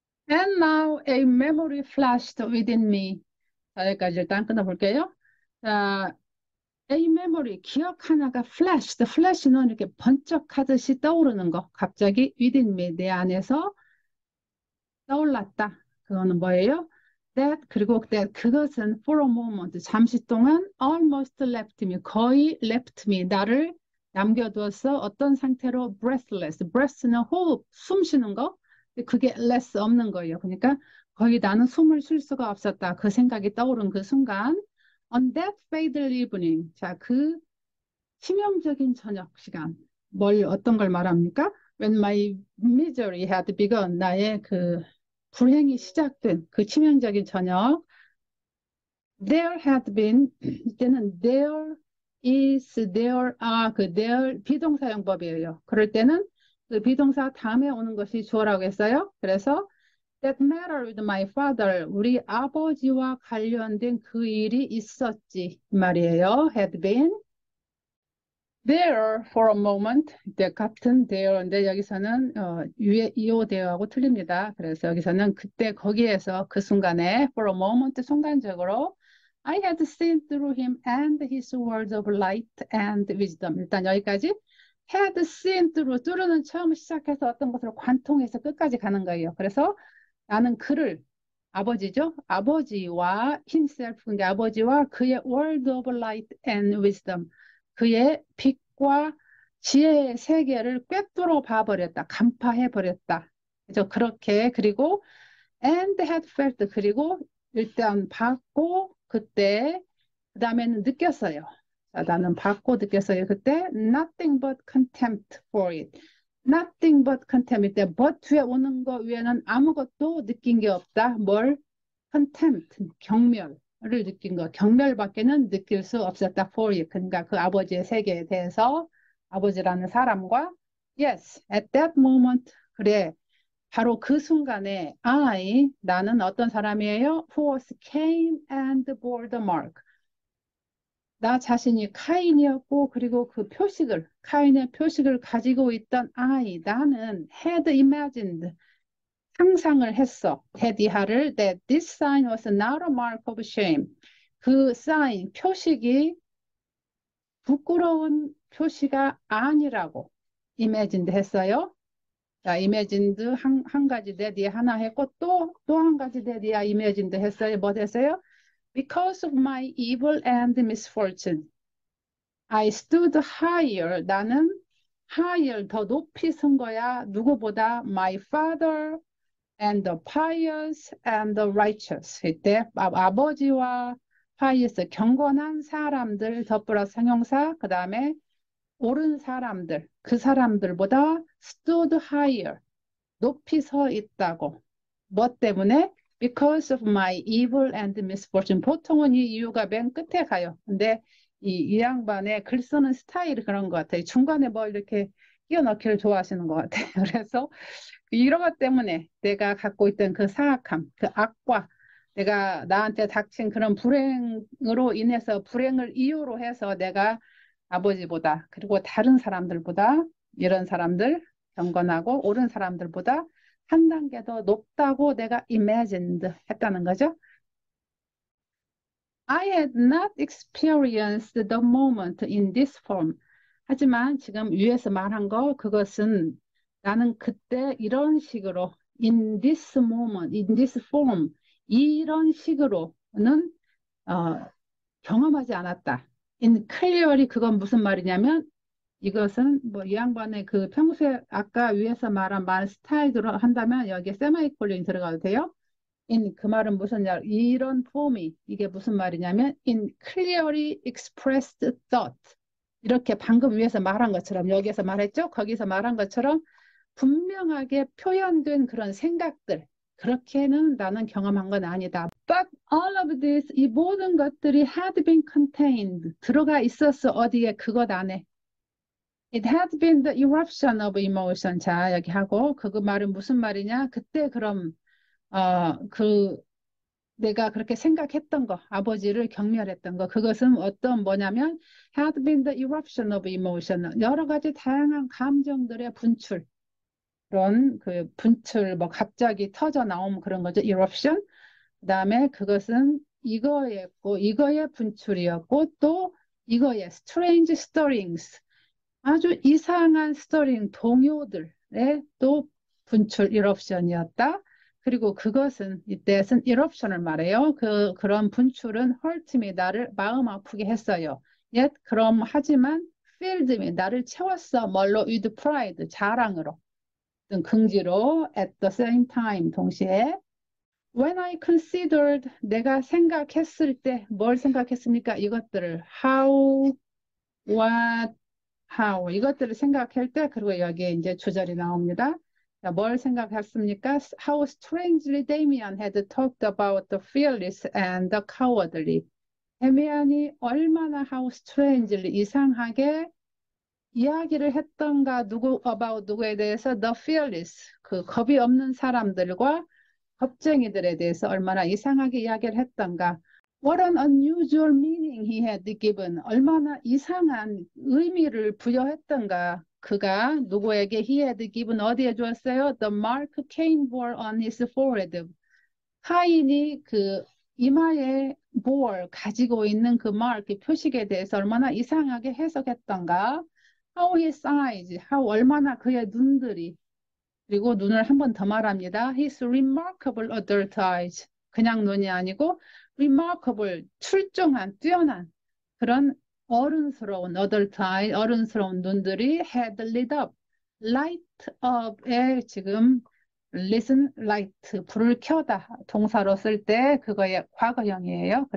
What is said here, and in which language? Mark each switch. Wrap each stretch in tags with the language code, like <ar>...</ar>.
<en>And now a memory flashed within me.</en> <ko>자, 여기까지 일단 끊어볼게요. 자,</ko> <en>A memory,</en> <ko>기억 하나가 flashed. flash는 이렇게 번쩍하듯이 떠오르는 거. 갑자기</ko> <en>within me,</en> <ko>내 안에서 떠올랐다. 그거는 뭐예요?</ko> <en>That,</en> <ko>그리고 그것은</ko> <en>for a moment,</en> <ko>잠시 동안</ko> <en>almost left me, 거의 left me,</en> <ko>나를 남겨두었어. 어떤 상태로? breathless. breath는 호흡, 숨 쉬는 거. 그게 less 없는 거예요. 그러니까 거의 나는 숨을 쉴 수가 없었다. 그 생각이 떠오른 그 순간.</ko> <en>On that fatal evening.</en> <ko>자, 그 치명적인 저녁 시간. 어떤 걸 말합니까?</ko> <en>When my misery had begun.</en> <ko>나의 그 불행이 시작된 그 치명적인 저녁.</ko> <en>There had been,</en> <ko>이때는</ko> <en>there is, there are,</en> <ko>그 there 비동사용법이에요. 그럴 때는 그 비동사 다음에 오는 것이 주어라고 했어요. 그래서</ko> <en>That matter with my father.</en> <ko>우리 아버지와 관련된 그 일이 있었지 말이에요.</ko> <en>Had been there for a moment.</en> <ko>이때 같은 there인데 여기서는 위에 이오 there하고 틀립니다. 그래서 여기서는 그때 거기에서 그 순간에</ko> <en>for a moment 순간적으로 I had seen through him and his words of light and wisdom.</en> <ko>일단 여기까지 had seen through는 처음 시작해서 어떤 것을 관통해서 끝까지 가는 거예요. 그래서 나는 그를 아버지죠. 아버지와 himself, 근데 아버지와 그의</ko> <en>word of light and wisdom,</en> <ko>그의 빛과 지혜의 세계를 꿰뚫어 봐버렸다. 간파해버렸다. 그죠? 그렇게 그리고</ko> <en>and had felt</en> <ko>그리고 일단 봤고 그때 그 다음에는 느꼈어요. 자, 나는 봤고 느꼈어요.</ko> <en>그때 nothing but contempt for it. nothing but contempt.</en> <ko>이때 but 뒤에 오는 거 위에는 아무것도 느낀 게 없다. 뭘? contempt, 경멸을 느낀 거. 경멸밖에는 느낄 수 없었다.</ko> <en>for it.</en> <ko>그러니까 그 아버지의 세계에 대해서 아버지라는 사람과</ko> <en>yes, at that moment.</en> <ko>그래. 바로 그 순간에 나는 어떤 사람이에요?</ko> <en>who was came and bore the mark.</en> <ko>나 자신이 카인이었고 그리고 그 표식을 카인의 표식을 가지고 있던 나는</ko> <en>had imagined</en> <ko>상상을 했어.</ko> <en>테디하를 that this sign was not a mark of shame.</en> <ko>그 sign 표식이 부끄러운 표시가 아니라고 imagined 했어요. 자, imagined 한 가지 대디에 하나 했고 또 한 가지 대디에 imagined 했어요. 뭐 됐어요?</ko> <en>Because of my evil and misfortune. I stood higher.</en> <ko>나는 higher, 더 높이 선 거야. 누구보다?</ko> <en>My father and the pious and the righteous.</en> <ko>이때 아버지와 pious, 경건한 사람들, 더 플러스 형용사, 그 다음에 옳은 사람들, 그 사람들보다</ko> <en>stood higher,</en> <ko>높이 서 있다고.</ko> <en>뭐 때문에? Because of my evil and misfortune.</en> <ko>보통은 이 이유가 맨 끝에 가요. 근데 이 양반의 글 쓰는 스타일이 그런 것 같아요. 중간에 뭐 이렇게 끼워 넣기를 좋아하시는 것 같아요. 그래서 이런 것 때문에 내가 갖고 있던 그 사악함, 그 악과 내가 나한테 닥친 그런 불행으로 인해서 불행을 이유로 해서 내가 아버지보다 그리고 다른 사람들보다 이런 사람들 경건하고 옳은 사람들보다 한 단계 더 높다고 내가 imagined 했다는 거죠.</ko> <en>I had not experienced the moment in this form.</en> <ko>하지만 지금 위에서 말한 거 그것은 나는 그때 이런 식으로</ko> <en>in this moment, in this form</en> <ko>이런 식으로는 경험하지 않았다. in clearly 그건 무슨 말이냐면 이것은 뭐 이 양반의 그 평소에 아까 위에서 말한 말 스타일로 한다면 여기에 세마이콜론이 들어가도 돼요. in 그 말은 무슨 말? 이런 폼이 이게 무슨 말이냐면</ko> <en>in clearly expressed thought</en> <ko>이렇게 방금 위에서 말한 것처럼 여기에서 말했죠? 거기서 말한 것처럼 분명하게 표현된 그런 생각들 그렇게는 나는 경험한 건 아니다.</ko> <en>But all of this</en> <ko>이 모든 것들이</ko> <en>had been contained</en> <ko>들어가 있었어 어디에 그것 안에.</ko> <en>It had been the eruption of emotion.</en> <ko>자 여기 하고 그 말은 무슨 말이냐? 그때 그럼 그 내가 그렇게 생각했던 거, 아버지를 경멸했던 거, 그것은 어떤 뭐냐면</ko> <en>had been the eruption of emotion.</en> <ko>여러 가지 다양한 감정들의 분출. 그런 그 분출, 뭐 갑자기 터져 나온 그런 거죠.</ko> <en>eruption.</en> <ko>그다음에 그것은 이거였고, 이거의 분출이었고, 또 이거의</ko> <en>strange stirrings.</en> <ko>아주 이상한 스토링, 동요들의 또 분출 eruption이었다. 그리고 그것은 이때는 eruption을 말해요. 그런 분출은</ko> <en>hurt me</en> <ko>나를 마음 아프게 했어요. yet 그럼 하지만</ko> <en>filled me</en> <ko>나를 채웠어. 뭘로?</ko> <en>with pride</en> <ko>자랑으로, 긍지로</ko> <en>at the same time 동시에 when I considered</en> <ko>내가 생각했을 때 뭘 생각했습니까? 이것들을</ko> <en>how, what, how</en> <ko>이것들을 생각할 때 그리고 여기에 이제 주절이 나옵니다. 자, 뭘 생각했습니까?</ko> <en>How strangely Damien had talked about the fearless and the cowardly.</en> <ko>데미안이 얼마나</ko> <en>how strangely</en> <ko>이상하게 이야기를 했던가 누구 about 누구에 대해서</ko> <en>the fearless</en> <ko>그 겁이 없는 사람들과 겁쟁이들에 대해서 얼마나 이상하게 이야기를 했던가.</ko> <en>What an unusual meaning he had given.</en> <ko>얼마나 이상한 의미를 부여했던가. 그가 누구에게</ko> <en>he had given</en> <ko>어디에 주었어요?</ko> <en>The mark Cain bore on his forehead.</en> <ko>카인이 그 이마에 bore 가지고 있는 그 mark 표식에 대해서 얼마나 이상하게 해석했던가.</ko> <en>How his eyes, how</en> <ko>얼마나 그의 눈들이 그리고 눈을 한 번 더 말합니다.</ko> <en>His remarkable adult eyes.</en> <ko>그냥 눈이 아니고 remarkable, 출중한, 뛰어난 그런 어른스러운</ko> <en>adult eye,</en> <ko>어른스러운 눈들이</ko> <en>had lit up, light up</en> <ko>에 지금 listen, light, 불을 켜다 동사로 쓸 때 그거의 과거형이에요.</ko>